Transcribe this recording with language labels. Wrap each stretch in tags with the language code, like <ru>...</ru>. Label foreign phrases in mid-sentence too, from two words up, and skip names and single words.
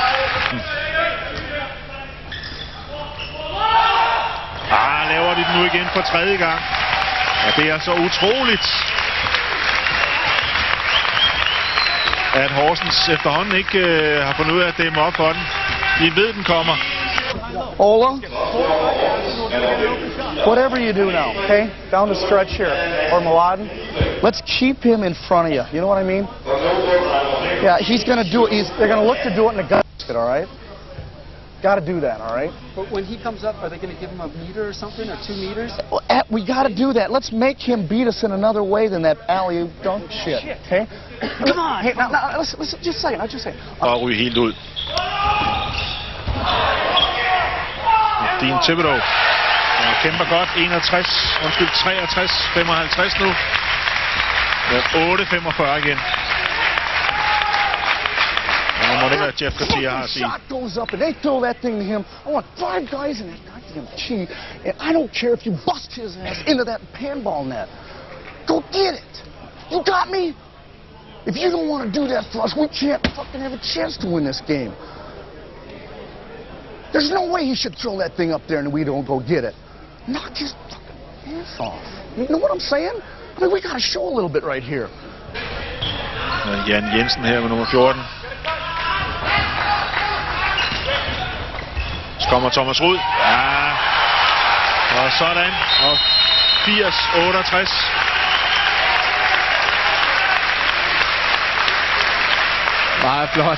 <da>Laver de den nu igen for 3. gang. Og det er så utroligt, at Horsens efterhånden ikke har fundet ud af at dæmme op for den. De ved, den kommer.</da> <en>Ola, whatever you do now, okay? Down the stretch here, or Mladen, let's keep him in front of you. You know what I mean? Yeah, he's going to do it. They're going to look to do it in the basket, all right? Got to do that, all right? But when he comes up, are they going to give him a meter or something, or 2 meters? Well, we got to do that. Let's make him beat us in another way than that alley-oop dunk shit, okay? Come on! Hey, now, listen, just a second, I'll just say.</en> <da>Og ryge helt ud. Dean Tibero kæmper godt. 53 nu. 8:45 igen. Og må det være Jeff Garcia har at sige.</da> <en>Shot goes up and they throw that thing to him. I want 5 guys in that goddamn cheat, and I don't care if you bust his ass into that panball net. Go get it. You got me? If you don't want to do that for us, we can't fucking have a chance to win this game. There's no way he should throw that thing up there and we don't go get it. Knock his fucking ass off. You know what I'm saying? I mean, we got to show a little bit right here.</en> <da>Jan Jensen her med nummer 14. Så kommer Thomas Rud. Ja. Og sådan. Og 80-68. Meget flot.</da>